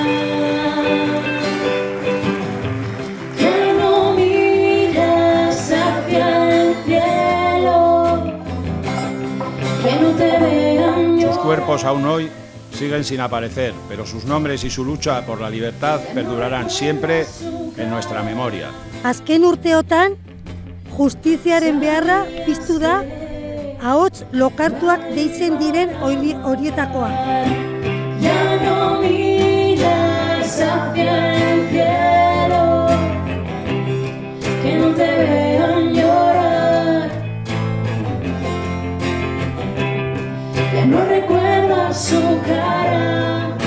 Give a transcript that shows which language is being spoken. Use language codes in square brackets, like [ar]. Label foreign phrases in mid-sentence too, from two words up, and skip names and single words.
[es] Que no miras hacia el cielo, que no te vean llorar. Sus cuerpos aún hoy siguen sin aparecer, pero sus nombres y su lucha por la libertad perdurarán siempre en nuestra memoria. [eu] Azken urteotan, justiziaren beharra piztu da ahots lokartuak deitzen diren horietakoa. [es] Ya no miras hacia el cielo, que no te vean llorar, que no recuerdas su cara.